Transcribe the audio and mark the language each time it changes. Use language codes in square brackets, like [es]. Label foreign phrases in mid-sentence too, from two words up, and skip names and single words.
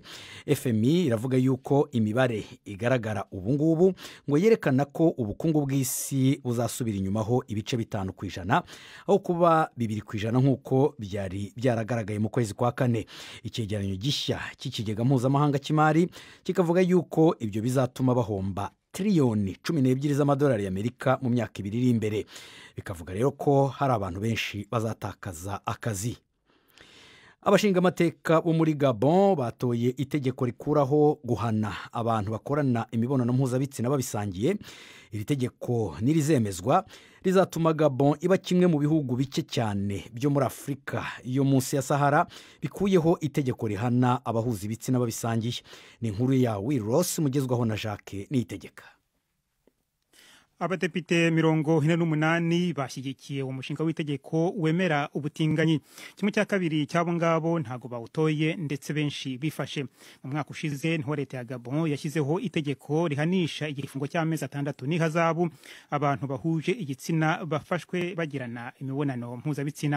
[rw] FMI iravuga yuko imibare igaragara ubu ngubu ngo yerekana ko ubukungu bw'isi buzasubira inyumaho ibice 5% aho kuba 2% nk'uko byari byaragaragaye mu kwezi kwa kane. Icyegeranyo gishya cy'ikigega mpuzamahanga cy'imari kikavuga yuko ibyo bizatuma bahomba triliyoni 12 z'amadolari y'Amerika mu myaka 2 iri imbere. Bikavuga rero ko hari abantu benshi bazatakaza akazi. Abashingamateka bo muri Gabon batoye itegeko rikuraho guhana abantu bakorana imibonano mpuzabitsina babisangiye. Iri tegeko nirizemezwa rizatuma Gabon iba kimwe mu bihugu bike cyane byo muri Afrika yo munsi ya Sahara bikuyeho itegeko rihana abahuza ibitsina babisangiye. Ni inkuru ya Will Ross mugezwaho na Jacques Niyitegeka. Abadepite 48 bashyigikiye umushinga w'itegeko wemera ubutinganyi. Kimwe cya kabiri cyabo ngabo ntago bawutoye ndetse benshi bifashe. Mu mwaka ushize nto leta ya Gabon yashyizeho itegeko rihanisha igifungo cy'amezi 6 n'ihazabu abantu bahuje igitsina bafashwe bagirana imibonano mpuzabitsina.